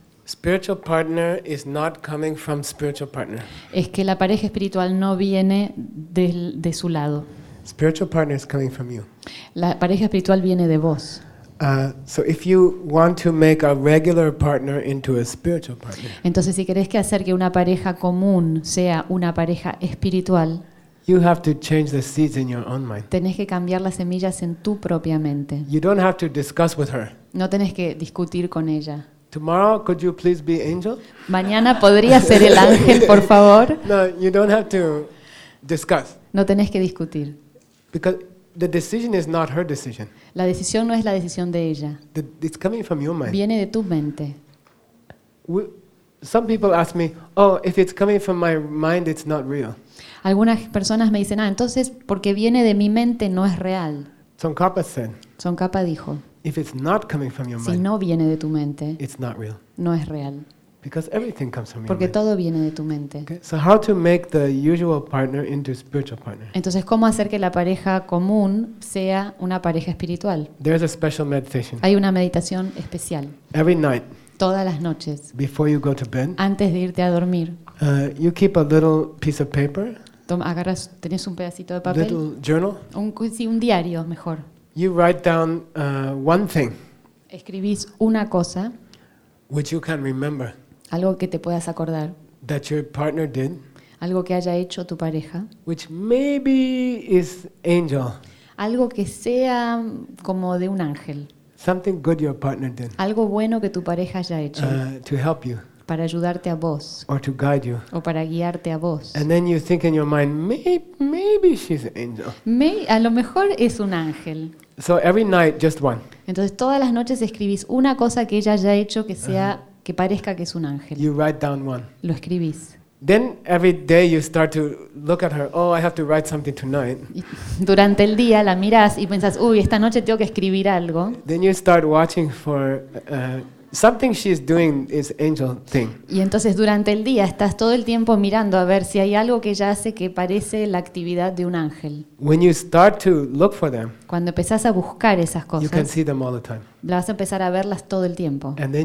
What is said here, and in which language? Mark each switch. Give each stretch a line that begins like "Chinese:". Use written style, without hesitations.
English: Spiritual partner is not coming from spiritual partner.
Spanish: Es que la pareja espiritual no viene de su lado.
English: Spiritual partner is coming from you.
Spanish: La pareja espiritual viene de vos.
English: So if you want to make a regular partner into a spiritual partner.
Spanish: Entonces si querés que hacer que una pareja común sea una pareja espiritual.
English: You have to change the seeds in your own mind.
Spanish: Tenés que cambiar las semillas en tu propia mente.
English: You don't have to discuss with her.
Spanish: No tenés que discutir con ella.
English: Tomorrow, could you please be angel?
Spanish: Mañana podría ser el ángel, por favor.
English: No, you don't have to discuss.
Spanish: No tenés que discutir.
English: Because the decision is not her decision.
Spanish: La decisión no es la decisión de ella.
English: It's coming from your mind.
Spanish: Viene de tu mente.
English: Some people ask me, "Oh, if it's coming from my mind, it's not real."
Spanish: Algunas personas me dicen, "Ah, entonces porque viene de mi mente no es real."
English: Tsongkhapa said.
Spanish: Tsongkhapa dijo.
English: If it's not coming from your mind.
Spanish: Si no viene de tu mente.
English: It's not real.
Spanish: No es real.
English: Because everything comes from your
Spanish: porque
English: mind.
Spanish: Todo viene de tu mente.
English: Okay. So how to make the usual partner into a spiritual partner?
Spanish: Entonces, ¿cómo hacer que la pareja común sea una pareja espiritual?
English: There's a special meditation.
Spanish: Hay una meditación especial.
English: Every night.
Spanish: Todas las noches.
English: Before you go to bed.
Spanish: Antes de irte a dormir.
English: You keep a little piece of paper.
Spanish: Agarras, tenés un pedacito de papel.
English: Little journal.
Spanish: Un diario, mejor.
English: You write down one thing.
Spanish: Escribís una cosa.
English: Which you can remember.
Spanish: Algo que te puedas acordar.
English: That your partner did.
Spanish: Algo que haya hecho tu pareja.
English: Which maybe is angel.
Spanish: Algo que sea como de un ángel.
English: Something good your partner did.
Spanish: Algo bueno que tu pareja haya hecho.
English: To help you.
Spanish: Para ayudarte a vos.
English: Or to guide you.
Spanish: O para guiarte a vos.
English: And then you think in your mind, maybe she's an angel.
Spanish: A lo mejor es un ángel.
English: So every night, just one.
Spanish: Entonces todas las noches escribís una cosa que ella haya hecho que sea que parezca que es un ángel.
English: You write down one.
Spanish: Lo escribís.
English: Then every day you start to look at her. Oh, I have to write something tonight.
Spanish: Durante el día la mirás y pensás, uy, esta noche tengo que escribir algo.
English: Then you start watching for something she's doing is angel thing.
Spanish: Y entonces durante el día estás todo el tiempo mirando a ver si hay algo que ella hace que parece la actividad de un ángel.
English: When you start to look for them.
Spanish: Cuando empezás a buscar esas cosas.
English: You can see them all the time.
Spanish: Vas a empezar a verlas todo el tiempo.